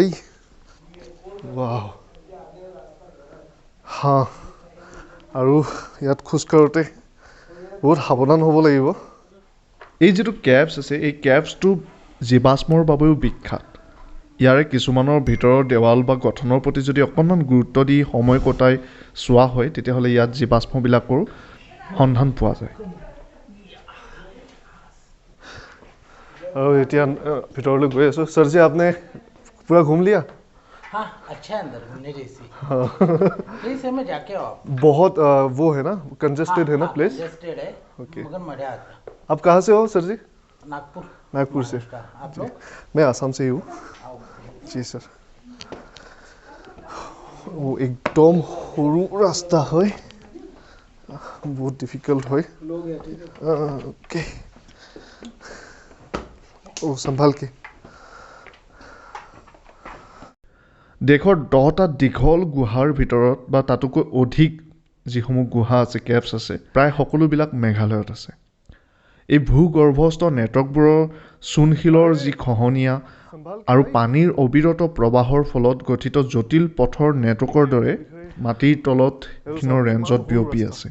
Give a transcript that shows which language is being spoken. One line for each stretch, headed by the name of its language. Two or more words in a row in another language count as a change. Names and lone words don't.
Assamese: ৱাও হা, আৰু ইয়াত খোজকাঢ়োতে বহুত সাৱধান হ'ব লাগিব। এই যিটো কেভছ আছে, এই কেভছটো জীৱাশ্মৰ বাবেও বিখ্যাত। ইয়াৰে কিছুমানৰ ভিতৰৰ দেৱাল বা গঠনৰ প্ৰতি যদি অকণমান গুৰুত্ব দি সময় কটাই চোৱা হয়, তেতিয়াহ'লে ইয়াত জীৱাশ্মবিলাকৰো সন্ধান পোৱা যায়।
Hindi: और इतना
Assamese: ভিতৰলৈ গৈ আছো।
Hindi: सर जी आपने पूरा घूम लिया? हाँ, अच्छा है अंदर घूमने जैसी। प्लीज में जाके आओ। बहुत वो है ना, कंजेस्टेड है ना प्लेस? कंजेस्टेड है, ओके। मगर मजा आता है। आप कहाँ से हो सर जी? नागपुर। नागपुर से। आप लोग? मैं आसाम से ही हूँ जी सर। वो एकदम
Assamese: সৰু ৰাস্তা হয়, বহুত ডিফিকাল্ট হয়।
Hindi: ओके ओ संभाल के।
Assamese: দেশৰ 10টা দীঘল গুহাৰ ভিতৰত বা তাতোকৈ অধিক যিসমূহ গুহা আছে, কেভছ আছে, প্ৰায় সকলোবিলাক মেঘালয়ত আছে। এই ভূগৰ্ভস্থ নেটৱৰ্কবোৰৰ চূণশিলৰ যি খহনীয়া আৰু পানীৰ অবিৰত প্ৰবাহৰ ফলত গঠিত জটিল পথৰ নেটৱৰ্কৰ দৰে মাটিৰ তলত ক্ষীণৰ ৰেঞ্জত বিয়পি আছে।